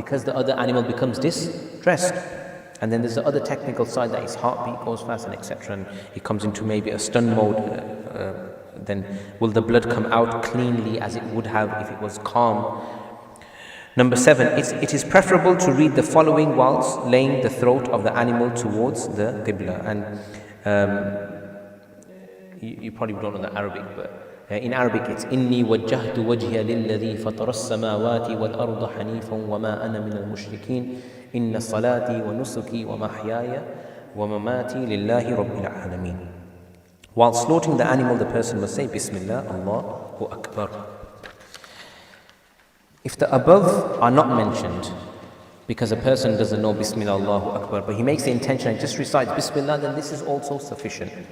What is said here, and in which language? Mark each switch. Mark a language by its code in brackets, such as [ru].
[en] Because the other animal becomes distressed. And then there's the other technical side, that his heartbeat goes fast and etc. And he comes into maybe a stun mode. Then will the blood come out cleanly as it would have if it was calm? Number 7, it is preferable to read the following whilst laying the throat of the animal towards the qibla. And you probably don't know the Arabic, but in Arabic it's [ar] إِنِّي وَجَّهْتُ وَجْهِيَ لِلَّذِي فَطَرَ السَّمَاوَاتِ وَالْأَرْضَ حَنِيفًا وَمَا أَنَا مِنَ الْمُشْرِكِينَ إِنَّ صَلَاتِي وَنُسُكِي وَمَحْيَايَ وَمَمَاتِي لِلَّهِ رَبِّ الْعَالَمِينَ. [en] While slaughtering the animal, the person must say Bismillah, Allahu Akbar. If the above are not mentioned, because a person doesn't know Bismillah, Allahu Akbar, but he makes the intention and just recites Bismillah, then this is also sufficient.